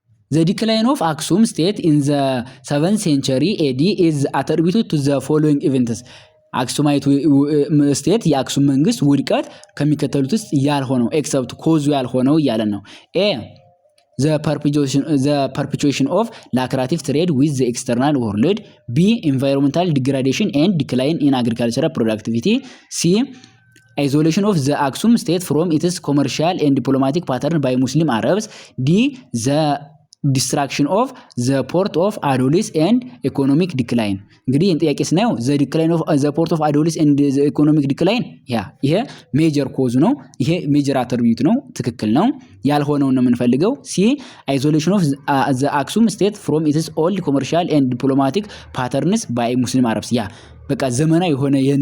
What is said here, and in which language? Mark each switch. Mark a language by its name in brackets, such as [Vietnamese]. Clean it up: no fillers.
[English] the decline of Aksum state in the 7th century AD is attributed to the following events [Amharic] አክሱማይት ስቴት የአክሱም መንግስት ውድቀት ከሚከተሉት ውስጥ ያልሆነው ኤክሰፕት ኮዙ ያልሆነው እያለን ነው። [English] ኤ the perpetuation of lucrative trade with the external world. B environmental degradation and decline in agricultural productivity. C isolation of the Aksum state from its commercial and diplomatic pattern by Muslim Arabs. D the destruction of the port of Adolis and economic decline. [Amharic] እንግዲህ ጥያቄ ስናየው [English] the decline of the port of Adolis and the economic decline [Amharic] ይሄ ሜጀር ኮዝ ነው። ይሄ ሜጀር አትሪቢዩት ነው። ትክክል ነው። ያልሆነው ነው የምንፈልገው ሲ [English] isolation of the Aksum state from its old commercial and diplomatic patterns by Muslim Arabs [Amharic] በቃ ዘመናዊ የሆነ